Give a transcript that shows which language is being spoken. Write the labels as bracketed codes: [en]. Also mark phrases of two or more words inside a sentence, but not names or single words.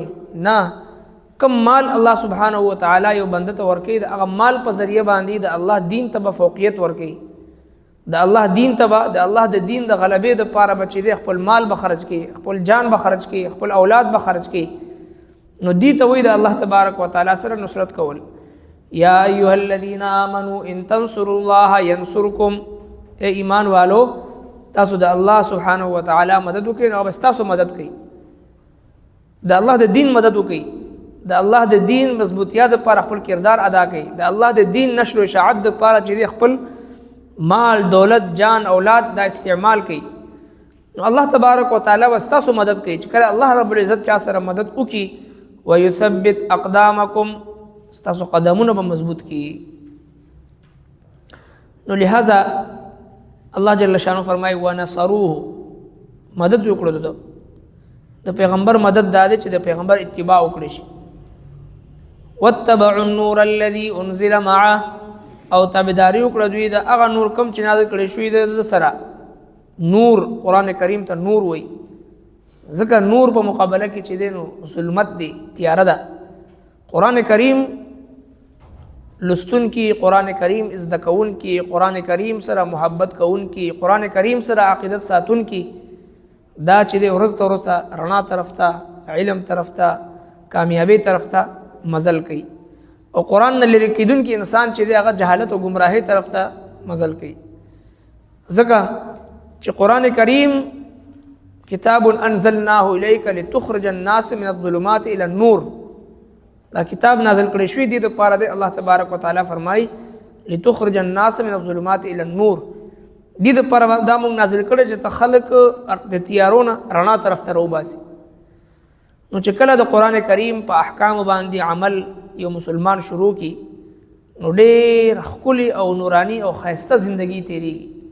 [ps] نه، کم مال الله [ar] سبحانه و تعالی [ps] یو بنده ته ورکوي د هغه مال په ذریعه باندې د الله دین ته به فوقیت ورکوي. د الله دین ته به د الله د دین د غلبې د پاره به چې دی خپل مال به خرج کړي، خپل جان به خرج کړي، خپل اولاد به خرج کړي. نو دې ته وایي د [ar] الله تبارک وتعالی [ps] سره نصرت کول. [ar] یا ایها الذین آمنوا ان تنصروا الله ینصرکم. [ur] اے ایمان والو [ps] تاسو د [ar] الله سبحانه و تعالی [ps] مدد وکړئ او بس تاسو مدد کوي. د الله د دین مدد وکړئ، د الله د دین مضبوطیا د پاره خپل کردار ادا کړئ، د الله د دین نشر او اشاعت د پاره چې خپل مال، دولت، جان، اولاد دا استعمال کړئ. نو [ar] الله تبارک وتعالی [ps] واستاسو مدد کوي. چې کله [ar] الله رب العزت [ps] چا سره مدد وکړي [ar] ويثبت اقدامکم، [ps] ستاسو قدمونه به مضبوط کی. نو لہذا [ar] الله جل شانه [ps] فرمای ونصروه، مدد وکړو. د پیغمبر مدد دا دی چې د پیغمبر اتباع وکړي شي. [ar] واتبعوا النور الذي انزل معه، [ps] او تابعداري وکړه دوی د هغه نور کم چې نازل کړي شوی د سره. نور قرآن کریم ته نور وای، ځکه نور په مقابله کې چې دی نو ظلمت دی، تیاره ده. قرآن کریم لستون کی، قرآن کریم ازده کون کی، قرآن کریم سره محبت کون کی، قرآن کریم سره عقیدت ساتون کی، دا چې دی ورځ ته ورځ رڼا طرف ته، علم طرف ته، کامیابی طرف ته مزل کوي. او قرآن نه لرې کېدونکي انسان چې دی هغه جهالت او گمراهۍ طرف ته مزل کوي. ځکه چې قرآن کریم [ar] کتاب انزلناه الیک لتخرج الناس من الظلمات الى النور، [ps] دا کتاب نازل کړی شوی دی د پاره دی. [ar] الله تبارک وتعالی [ps] فرمای [ar] لتخرج الناس من الظلمات الى النور، [ps] دې د پاره دا موږ نازل کړی چې خلق د تیارونه رڼا طرف ته راوباسي. نو چې کله د قرآن کریم په احکام باندې عمل یو مسلمان شروع کی نو ډېر ښکلي او نورانی او ښایسته زندگی تیریږي.